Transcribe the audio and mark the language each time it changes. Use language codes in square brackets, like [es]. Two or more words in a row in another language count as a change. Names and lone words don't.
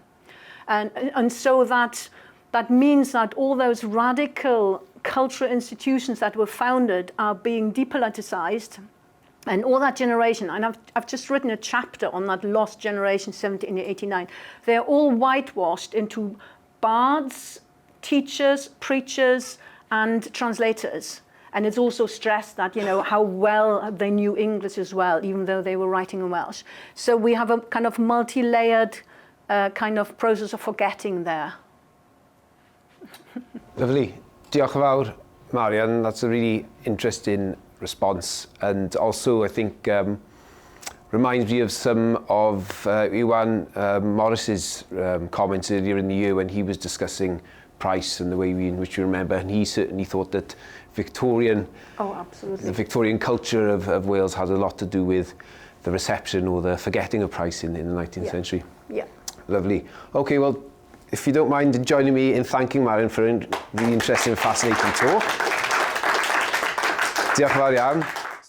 [en] And so that means that all those radical cultural institutions that were founded are being depoliticized, and all that generation, and I've just written a chapter on that lost generation, 1789, they're all whitewashed into bards, teachers, preachers, and translators. And it's also stressed that, you know, how well they knew English as well, even though they were writing in Welsh. So we have a kind of multi-layered kind of process of forgetting there. Lovely. [cy] Diolch yn fawr, Marion. [en] That's a really interesting response, and also I think reminds me of some of Iwan Morris's comments earlier in the year when he was discussing Price and the way in which we remember, and he certainly thought that the Victorian culture of Wales had a lot to do with the reception or the forgetting of Price in the 19th century. Yeah. Lovely. Okay, well, if you don't mind joining me in thanking Marion for a really interesting and fascinating talk. [cy] Diolch yn fawr iawn.